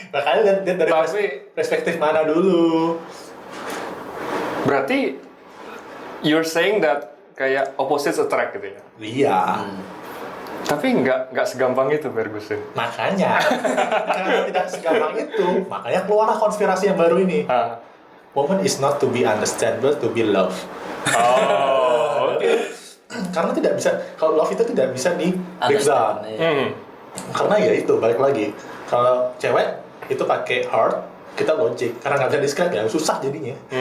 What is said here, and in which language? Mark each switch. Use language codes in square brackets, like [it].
[id] Makanya lihat dari perspektif mana dulu. Berarti [en] you're saying that [id] kayak opposites attract gitu ya? Iya. Tapi nggak segampang itu Ferguson. Makanya karena tidak segampang itu, makanya keluarlah konspirasi yang baru ini. [en] Woman is not to be understand, but to be loved. [id] Oh, oke. Karena tidak bisa, kalau love itu tidak bisa di breakdown. Karena ya itu balik lagi. Kalau cewek itu pakai heart, kita logic. Karena nggak bisa describe ya susah jadinya.